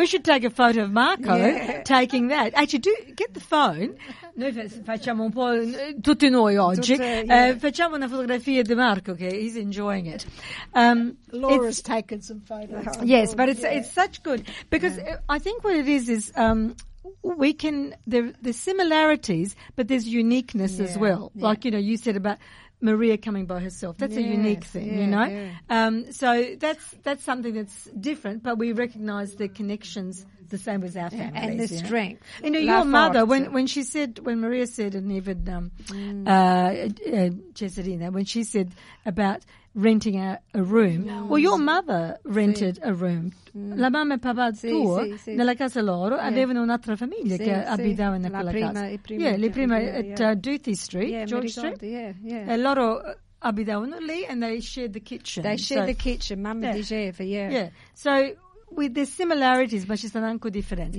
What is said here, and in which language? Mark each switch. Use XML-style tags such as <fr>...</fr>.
<en>we should take a photo of Marco taking that. Actually, do get the phone.</en> <it>Noi facciamo un po', tutti noi oggi, facciamo una fotografia di Marco, che</it> <en>he's enjoying it. Laura's taken some photos. Yes, but it's such good. Because I think what it is we can, there's similarities, but there's uniqueness as well. Yeah. Like, you know, you said about Maria coming by herself. That's a unique thing, you know. Yeah. So that's something that's different, but we recognize the connections the same as our families. And the strength. You know, your mother, when Maria said, and even Cesarina, when she said about renting a room, well, your mother rented a room.</en> <it>La mamma e papà tuo, nella casa loro, avevano un'altra famiglia che abitava in quella casa. La prima,</it> <en>Duthie Street, George Street. Yeah.</en> <it>E loro abitavano lì,</it> <en>and they shared the kitchen. They shared the kitchen,</en> <it>mamma diceva,</it> <en>So, with the similarities,</en> <it>ma ci sono anche differenze.</it>